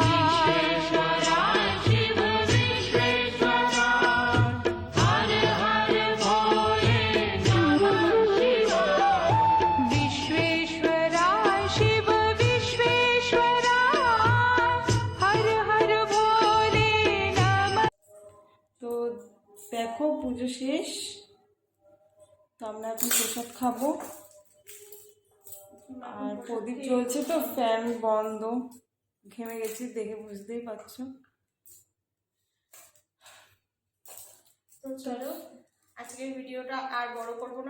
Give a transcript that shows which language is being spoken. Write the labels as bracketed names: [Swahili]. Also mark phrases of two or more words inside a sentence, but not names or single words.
[Hindi] विश्वेश्वरा शिव विश्वेश्वरा हर हर भोले नमः शिवाय। विश्वेश्वरा शिव विश्वेश्वरा हर हर भोले नमः। [Bangla] তো দেখো পুজো শেষ, তো আমরা এখন প্রসাদ খাবো। আর প্রদীপ জ্বলছে তো ফ্যান বন্ধ, ঘেমে গেছি দেখে বুঝতেই পারছো। তো চলো আজকের ভিডিওটা আর বড় করব না।